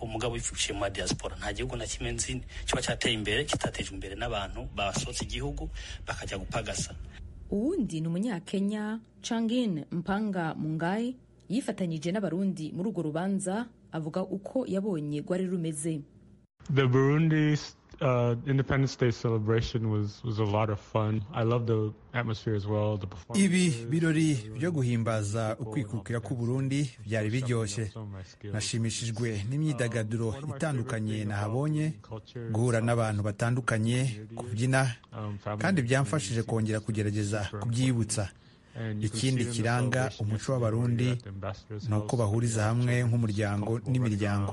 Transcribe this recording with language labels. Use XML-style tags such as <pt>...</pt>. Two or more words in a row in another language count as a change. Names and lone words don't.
<rw>Umugabo wifuciye mu diaspora nta gihugu na kimwe nzi cyo cyateye imbere kitatejwe imbere n'abantu basotse igihugu bakajya gupagasa. Uwundi ni Umunyakenya Changin Mpanga Mungai yifatanyije n'abarundi muri urwo rubanza, avuga uko yabonye rwari rumeze.</rw> <en>The Burundi Independence Day celebration was a lot of fun. I love the atmosphere as well. The performance.</en> <rw>Ibi birori byo guhimbaza ukwikukira ku Burundi byari biryoshye. Nashimishijwe n'imyidagaduro itandukanye nahabonye, guhura n'abantu batandukanye, kubyina, kandi byamfashije kongera kugerageza kubyibutsa. Ikindi kiranga umuco w'abarundi ni uko bahuriza hamwe nk'umuryango n'imiryango.</rw>